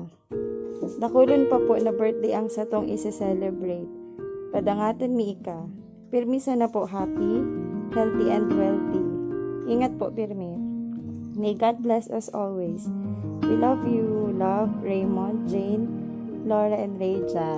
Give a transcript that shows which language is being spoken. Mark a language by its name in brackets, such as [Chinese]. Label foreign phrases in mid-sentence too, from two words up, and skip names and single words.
[Bikol] Dakulon pa po na birthday ang satong isa-celebrate. Padangatan mi ika. Pirmi sana po [English] happy, healthy and wealthy. [Bikol] Ingat po, pirmi. [English] May God bless us always. We love you. Love, Raymond, Jane, Laura, and Rayjan.